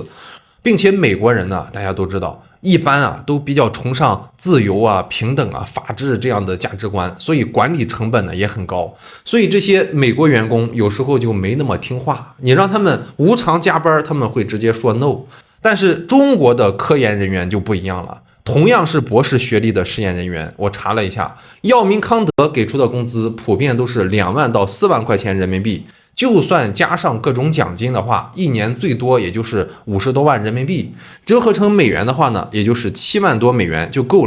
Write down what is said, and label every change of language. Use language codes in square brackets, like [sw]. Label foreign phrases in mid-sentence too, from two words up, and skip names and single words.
[zh] 并且美國人呢，大家都知道，一般都比較崇尚自由平等法治這樣的價值觀，所以管理成本呢也很高。所以這些美國員工有時候就沒那麼聽話，你讓他們無償加班，他們會直接說 no。但是中國的科研人員就不一樣了， 同樣是博士學歷的实驗人員，我查了一下，藥明康德给出的工資普遍都是2万到4万块钱人民币，就算加上各种獎金的話，一年最多也就是50多萬人民幣，折合成美元的話呢，也就是7萬多美元就夠了。